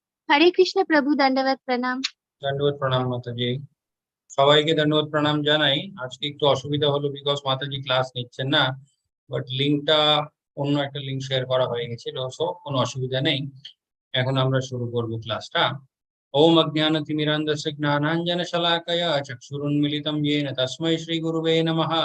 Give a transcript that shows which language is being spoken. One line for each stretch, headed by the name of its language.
Hindi: हरे कृष्ण प्रभु, दंडवत प्रणाम। दंडवत प्रणाम माता जी।
Bangla: সবাইকে দণ্ডবত প্রণাম জানাই। আজকে একটু অসুবিধা হলো বিকজ মাতাজি ক্লাস নিচ্ছেন না, বাট লিঙ্কটা অন্য একটা লিঙ্ক শেয়ার করা হয়ে গেছিল, সো কোনো অসুবিধা নেই। এখন আমরা শুরু করব ক্লাসটা।
Sanskrit: ওম অজ্ঞানতিমিরান্ধস্য জ্ঞানাঞ্জনশলাকয়া চক্ষুরুন্মিলিतं येन तस्मै श्रीगुरुवे नमः।